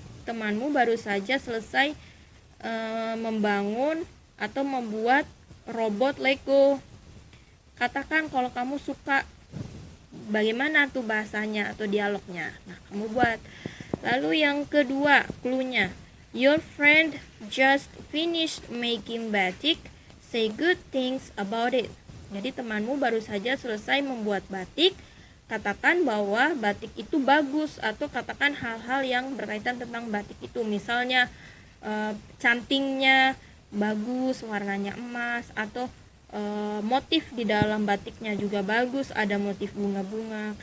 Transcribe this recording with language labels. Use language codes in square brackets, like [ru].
[id] Temanmu baru saja selesai membangun atau membuat robot Lego. Katakan kalau kamu suka. Bagaimana tuh bahasanya atau dialognya? Nah, kamu buat. Lalu yang kedua, cluenya. [en] Your friend just finished making batik. Say good things about it. [id] Jadi temanmu baru saja selesai membuat batik. Katakan bahwa batik itu bagus, atau katakan hal-hal yang berkaitan tentang batik itu. Misalnya cantingnya bagus, warnanya emas, atau motif di dalam batiknya juga bagus, ada motif bunga-bunga.